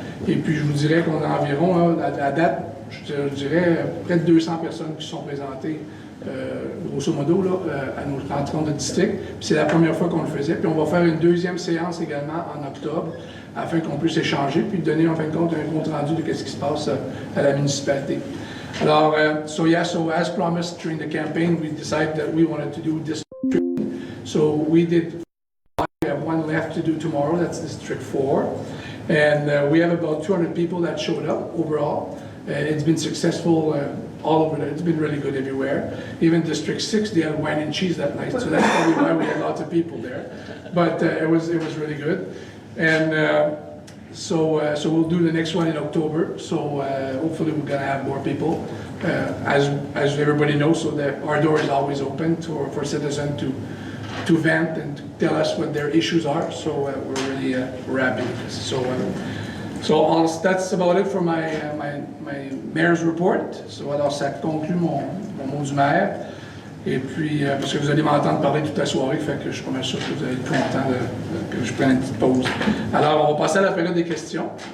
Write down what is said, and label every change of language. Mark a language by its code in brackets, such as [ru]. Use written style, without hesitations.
[fr] Et puis, je vous dirais qu'on a environ, à date, je dirais, près de 200 personnes qui sont présentées, grosso modo, là, à nos rencontres de district. Puis c'est la première fois qu'on le faisait. Puis on va faire une deuxième séance également en octobre, afin qu'on puisse échanger, puis donner, en fin de compte, un compte rendu de ce qui se passe à la municipalité. Alors, [en] so as promised during the campaign, we decided that we wanted to do this. So we did. We have one left to do tomorrow, that's District 4. And we have about 200 people that showed up overall. It's been successful all over there. It's been really good everywhere. Even District 6, they had wine and cheese that night, so that's probably why we had lots of people there. But it was really good. And so we'll do the next one in October. So hopefully we're going to have more people. As everybody knows, so that our door is always open for citizens to vent and to tell us what their issues are. So we're really happy with this. So that's about it for my mayor's report. So [fr] alors ça conclut mon mot du maire. Et puis, parce que vous allez m'entendre parler toute la soirée, fait que je suis pas mal sûr que vous allez être content que je prenne une petite pause. Alors, on va passer à la période des questions.